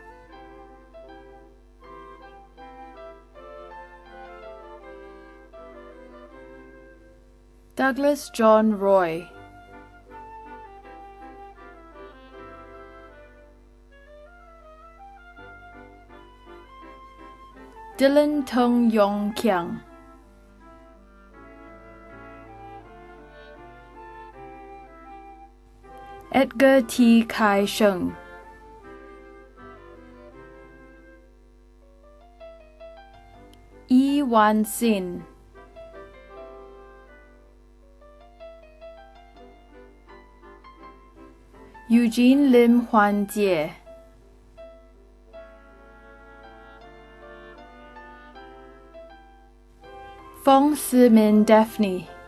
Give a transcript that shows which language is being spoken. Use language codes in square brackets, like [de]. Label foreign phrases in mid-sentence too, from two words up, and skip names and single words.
[en] Douglas John Roy, Dylan Tung Yong Kiang, Edgar T. Kai Sheng, Yi Wan Sin, Eugene Lim Huan Jie, Fong Si-min Daphne,